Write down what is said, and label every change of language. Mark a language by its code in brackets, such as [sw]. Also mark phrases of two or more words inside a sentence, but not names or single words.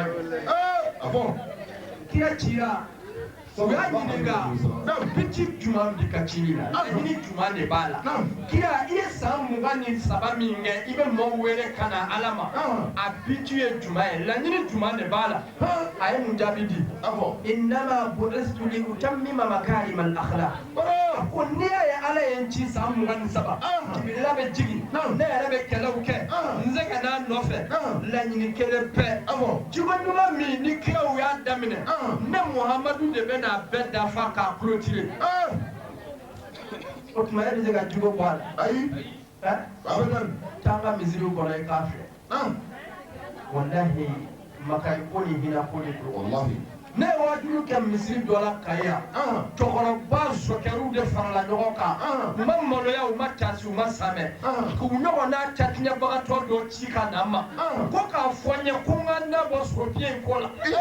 [bm] ye kira cira u y'a ɲininka biti jumɛn bɛ ka ci la laɲini jumɛn de b'a la kira i ye san 23 min kɛ i bɛ maaw wele ka na ala ma a biti ye jumɛn ye laɲini jumɛn de b'a la a ye mun jaabi di [ar] إنما بعثت لأتمم مكارم الأخلاق [bm] a ko n'i y'a ye ala ye n ci san 23 jibirila bɛ jigin ne yɛrɛ bɛ kɛlɛw kɛ n se ka n'a nɔfɛ laɲini kelen bɛɛ jiko ɲuman min ni kiraw y'a daminɛ ne muhamadu de bɛ na bɛɛ dafa k'a clôturer o tuma e bɛ se ka jiko bɔ a la ayi taa ka misiriw kɔnɔ i k'a filɛ wallahi makai ko ni hinɛ ko de don wallahi ne ye wajulu kɛ misiri dɔ la ka yan cɛkɔrɔba sɔkɛriw de farala ɲɔgɔn kan u ma maloya u ma tasi u ma samɛ k'u ɲɔgɔn n'a catiɲɛbagatɔ dɔ ci ka na n ma ko k'a fɔ n ye ko n ka n da bɔ sorobiɲɛ in ko la